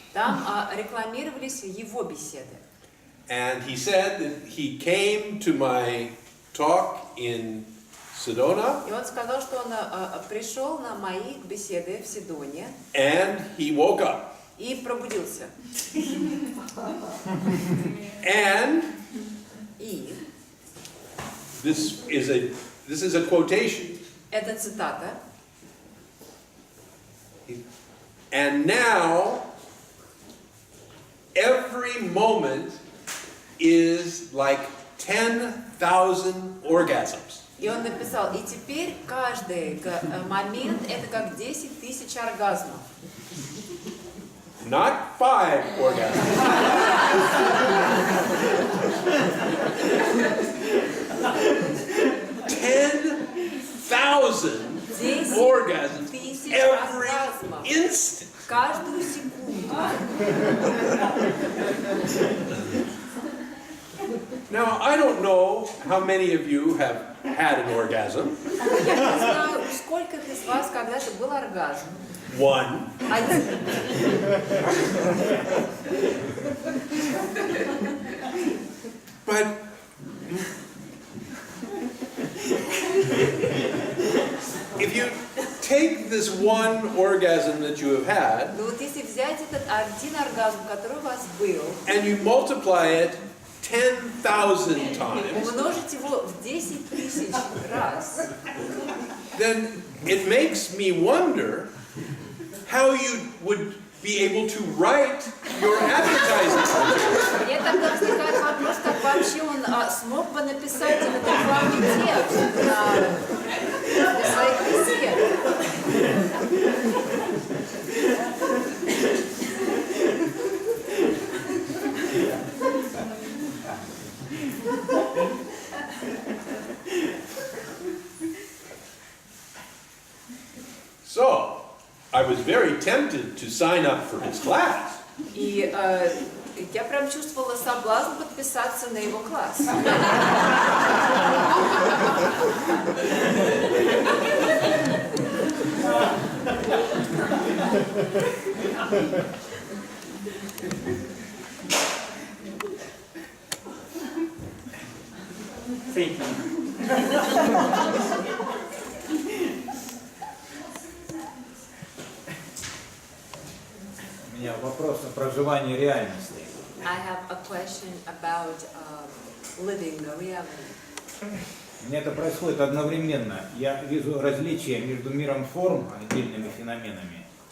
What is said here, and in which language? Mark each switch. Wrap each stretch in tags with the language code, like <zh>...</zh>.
<ru>Там рекламировались его беседы.</ru> <en>And he said that he came to my talk in Sedona</en> <ru>И он сказал, что он пришел на мои беседы в Седоне</ru> <en>and he woke up.</en> <ru>и пробудился.</ru> <en>And</en> <ru>И</ru> <en>this is a quotation.</en> <ru>это цитата.</ru> <en>And now every moment is like 10,000 orgasms.</en> <ru>И он написал, и теперь каждый момент это как 10 тысяч оргазмов.</ru> <en>Not 5 orgasms. 10,000 orgasms every instant.</en> <ru>Каждую секунду.</ru> <en>Now, I don't know how many of you have had an orgasm.</en> <ru>Я не знаю, сколько из вас когда-то был оргазм.</ru> <en>One.</en> <ru>Один.</ru> <en>But if you take this one orgasm that you have had</en> <ru>Но вот если взять этот один оргазм, который у вас был,</ru> <en>and you multiply it 10,000 times,</en> <ru>умножить его в 10 тысяч раз,</ru> <en>then it makes me wonder how you would be able to write your advertising.</en> <ru>мне тогда возникает вопрос, как вообще он смог бы написать этот рекламный текст для своих бесед.</ru> <en>So, I was very tempted to sign up for his class.</en> <ru>И я прям чувствовала соблазн подписаться на его класс.</ru> <en>Thank you.</en> <ru>У меня вопрос о проживании реальности.</ru> <en>I have a question about living the reality.</en> <ru>У меня это происходит одновременно. Я вижу различия между миром форм, отдельными феноменами,</ru>